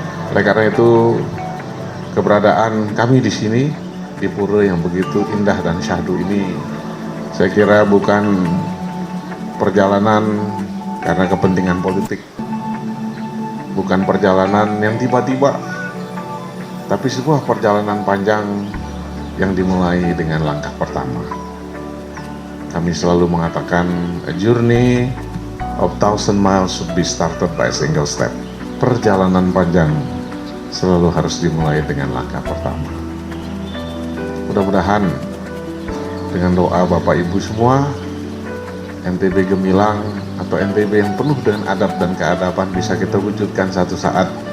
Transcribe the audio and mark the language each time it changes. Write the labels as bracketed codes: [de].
[id] Oleh karena itu, keberadaan kami di sini, di pura yang begitu indah dan syahdu ini, saya kira bukan perjalanan karena kepentingan politik, bukan perjalanan yang tiba-tiba, tapi sebuah perjalanan panjang yang dimulai dengan langkah pertama. Kami selalu mengatakan, [en] a journey of 1,000 miles should be started by a single step. [id] Perjalanan panjang selalu harus dimulai dengan langkah pertama. Mudah-mudahan dengan doa Bapak Ibu semua, NTB Gemilang atau NTB yang penuh dengan adab dan keadaban bisa kita wujudkan satu saat,